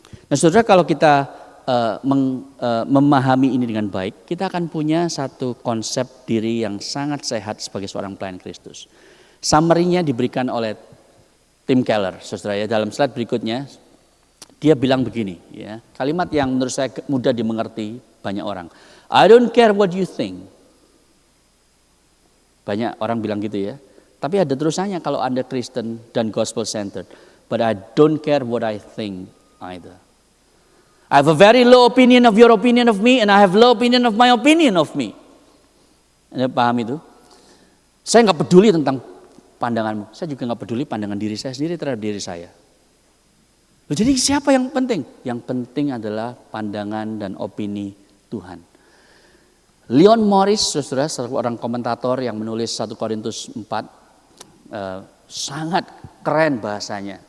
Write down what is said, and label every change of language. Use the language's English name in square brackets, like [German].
[Indonesian] Nah saudara, kalau kita memahami ini dengan baik, kita akan punya satu konsep diri yang sangat sehat sebagai seorang pelayan Kristus. Summary-nya diberikan oleh Tim Keller, saudara ya, dalam slide berikutnya. Dia bilang begini, ya, kalimat yang menurut saya mudah dimengerti banyak orang. [English] I don't care what you think. [Indonesian] Banyak orang bilang gitu ya. Tapi ada terusannya kalau Anda Kristen dan [English] gospel centered. But I don't care what I think either. I have a very low opinion of your opinion of me, and I have low opinion of my opinion of me. [Indonesian] Anda paham itu? Saya nggak peduli tentang pandanganmu. Saya juga nggak peduli pandangan diri saya sendiri terhadap diri saya. Jadi siapa yang penting? Yang penting adalah pandangan dan opini Tuhan. Leon Morris, saudara, seorang komentator yang menulis 1 Korintus 4, sangat keren bahasanya.